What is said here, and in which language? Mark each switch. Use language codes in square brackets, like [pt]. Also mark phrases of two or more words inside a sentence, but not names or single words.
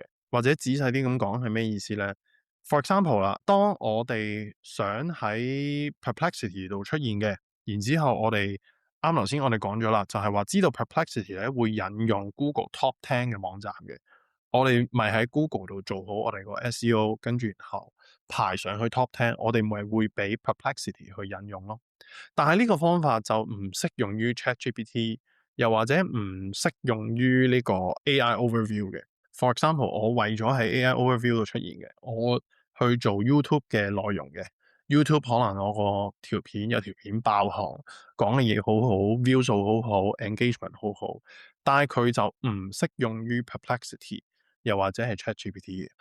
[yue] 或者仔細啲咁講係咩意思咧 ？ [en] For example [yue] 啦，當我哋想喺 Perplexity 度出現嘅，然之後我哋啱頭先我哋講咗啦，就係話知道 Perplexity 咧會引用 Google Top 10嘅網站嘅，我哋咪喺 Google 度做好我哋個 SEO，跟住然後排上去 Top 10，我哋咪會俾 Perplexity 去引用咯。但係呢個方法就唔適用於 ChatGPT，又或者唔適用於呢個 AI Overview 嘅。 [en] For example， [yue] 我為咗喺 AI Overview 度出現嘅，我去做 YouTube 嘅內容嘅。YouTube 可能我個條片有條片爆紅，講嘅嘢好好 view 數好好 engagement 好好，但係佢就唔適用於 Perplexity，又或者係 ChatGPT 嘅。